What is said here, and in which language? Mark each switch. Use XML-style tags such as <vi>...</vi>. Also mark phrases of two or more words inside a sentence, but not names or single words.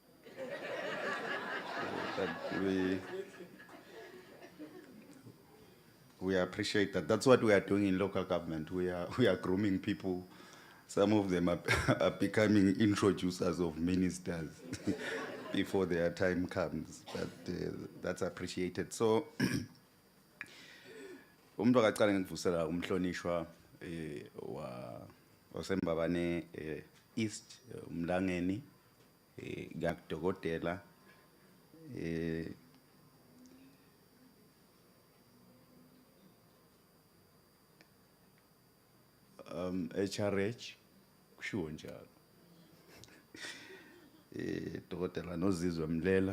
<en>That we appreciate that. That's what we are doing in local government. We are grooming people. Some of them are becoming introducers of ministers before their time comes. But that's appreciated. So,</en> <ss>umuntu akaqala ngivusela umhlonishwa wasembabane East umlangeni ngakudokotela HRH kushiwo njalo dokotela Nozizwe Mlela</ss>